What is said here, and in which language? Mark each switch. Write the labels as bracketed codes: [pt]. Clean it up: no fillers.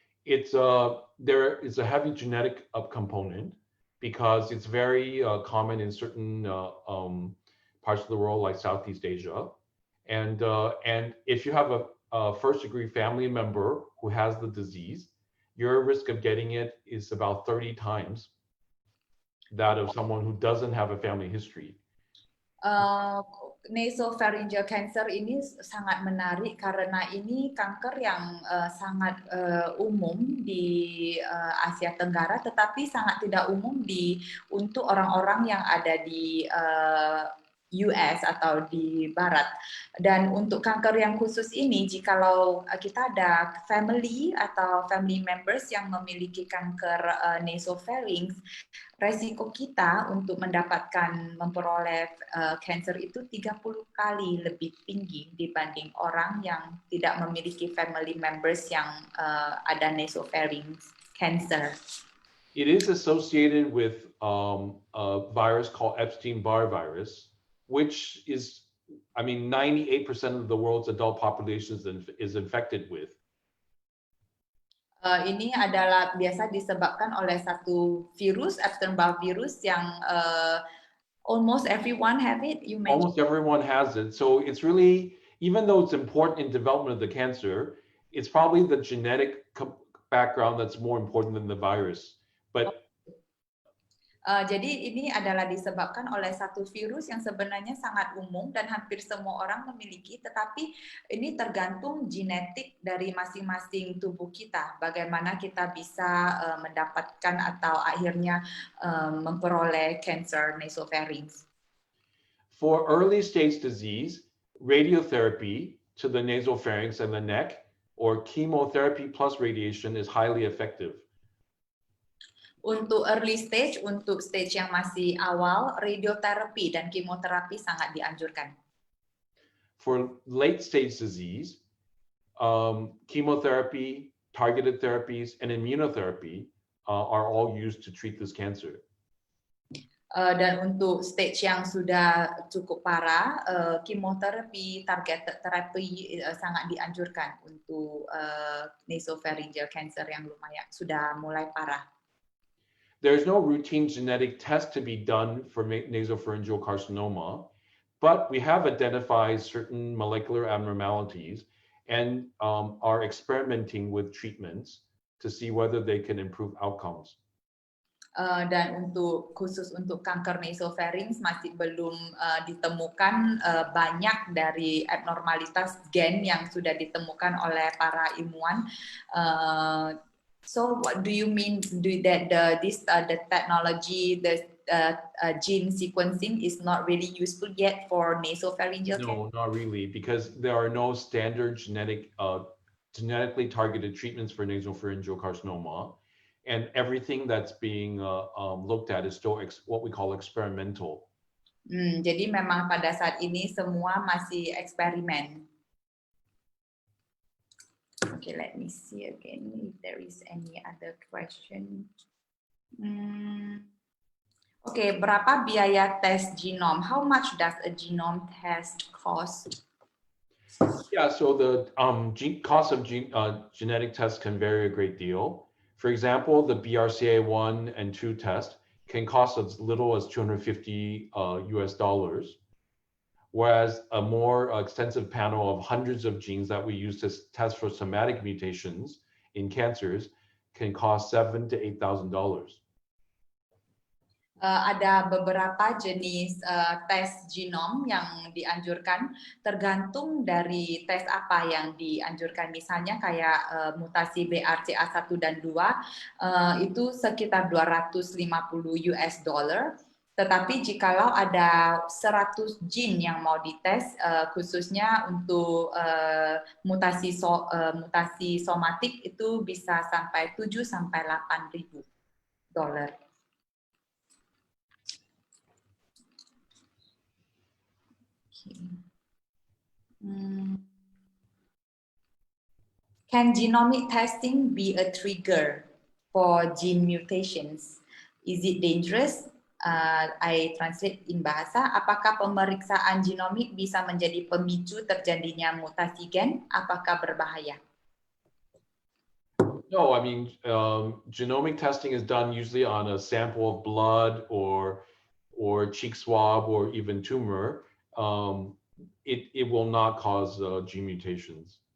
[en] There is a heavy genetic component because it's very common in certain parts of the world like Southeast Asia. And if you have a first-degree family member who has the disease, your risk of getting it is about 30 times that of someone who doesn't have a family history. [id] Nasopharyngeal cancer ini sangat menarik karena ini kanker yang sangat umum di Asia Tenggara, tetapi sangat tidak umum untuk orang-orang yang ada di US atau di Barat. Dan untuk kanker yang khusus ini, jikalau kita ada family atau family members yang memiliki kanker nasopharynx, resiko kita untuk memperoleh cancer itu 30 kali lebih tinggi dibanding orang yang tidak memiliki family members yang ada nasopharynx cancer. [en] It is associated with a virus called Epstein-Barr virus, which is, 98% of the world's adult population is infected with. [id] Ini adalah biasa disebabkan oleh satu virus, Epstein-Barr virus, yang [en] almost everyone have it. Almost everyone has it. So it's really, even though it's important in development of the cancer, it's probably the genetic background that's more important than the virus. But [id] jadi ini adalah disebabkan oleh satu virus yang sebenarnya sangat umum dan hampir semua orang memiliki, tetapi ini tergantung genetik dari masing-masing tubuh kita, bagaimana kita bisa mendapatkan atau akhirnya memperoleh cancer nasopharynx. [en] For early stage disease, radiotherapy to the nasopharynx and the neck, or chemotherapy plus radiation is highly effective. [id] Untuk early stage, untuk stage yang masih awal, radioterapi dan kemoterapi sangat dianjurkan. [en] For late stage disease, chemotherapy, targeted therapies, and immunotherapy are all used to treat this cancer. [id] Dan untuk stage yang sudah cukup parah, kemoterapi, targeted therapy sangat dianjurkan untuk nasopharyngeal cancer yang lumayan sudah mulai parah. [en] There's no routine genetic test to be done for nasopharyngeal carcinoma, but we have identified certain molecular abnormalities and are experimenting with treatments to see whether they can improve outcomes. [id] Dan khusus untuk kanker nasopharynx masih belum ditemukan banyak dari abnormalitas gen yang sudah ditemukan oleh para ilmuwan. [en] So what do you mean that the technology, the gene sequencing is not really useful yet for nasopharyngeal cancer? No, not really, because there are no standard genetically targeted treatments for nasopharyngeal carcinoma. And everything that's being looked at is still what we call experimental. [id] Jadi memang pada saat ini semua masih eksperimen. [en] Okay, let me see again if there is any other question. Okay, [id] berapa biaya tes genom? [en] How much does a genome test cost? Yeah, so the cost of genetic tests can vary a great deal. For example, the BRCA1 and 2 test can cost as little as $250 US, whereas a more extensive panel of hundreds of genes that we use to test for somatic mutations in cancers can cost $7,000 to $8,000. [id] Ada beberapa jenis tes genom yang dianjurkan tergantung dari tes apa yang dianjurkan. Misalnya kayak mutasi BRCA1 dan 2 itu sekitar 250 US dollar. Tetapi jikalau ada 100 gene yang mau dites, khususnya untuk mutasi somatik itu bisa sampai 7 sampai 8.000 dolar. [en] Can genomic testing be a trigger for gene mutations? Is it dangerous? I translate in bahasa. [id] Apakah pemeriksaan genomik bisa menjadi pemicu terjadinya mutasi gen? Apakah berbahaya? [en] No, I mean, genomic testing is done usually on a sample of blood or cheek swab or even tumor. It will not cause gene mutations.